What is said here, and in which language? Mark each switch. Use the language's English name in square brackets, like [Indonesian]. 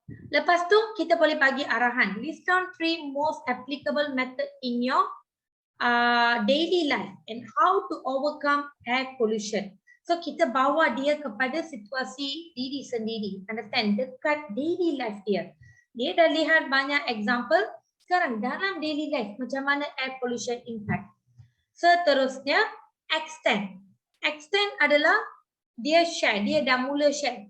[Malay] Lepas tu kita boleh bagi arahan. [English] List down 3 most applicable method in your daily life and how to overcome air pollution. [Malay] So kita bawa dia kepada situasi diri sendiri. [English] Understand? [Malay] Dekat daily life dia. Dia dah lihat banyak example. Sekarang dalam daily life macam mana air pollution impact. Seterusnya extend. Extend adalah dia share, dia dah mula share.